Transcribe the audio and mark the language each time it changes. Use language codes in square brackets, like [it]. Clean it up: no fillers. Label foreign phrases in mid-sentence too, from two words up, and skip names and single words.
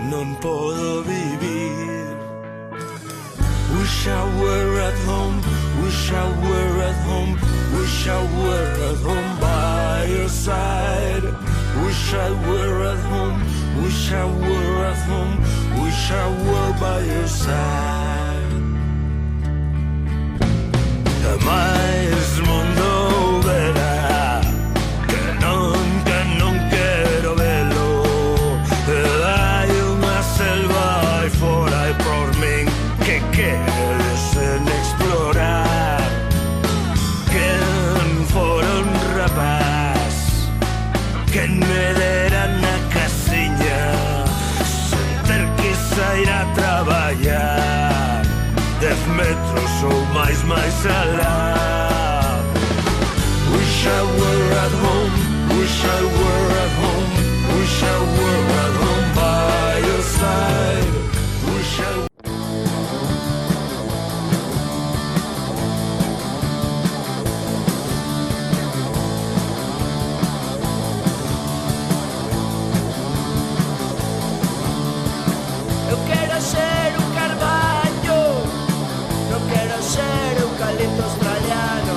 [gl] podo vivir. [en] Wish I were at home, wish I were at home, wish I were at home by your side. Wish I were at home, wish I were at home, wish I were by your side. [gl] Mais mundo verá que non quero velo. Hai unha selva aí fora e por min que queres en explorar. Quen fora un rapaz que me dera na casiña sen ter que sair a traballar 10 metros ou máis alá. [en] Wish I were at home, wish I were at home, wish I were at home by your side. Wish I [gl] Eu quero ser un carballo, non quero ser eucalipto australiano.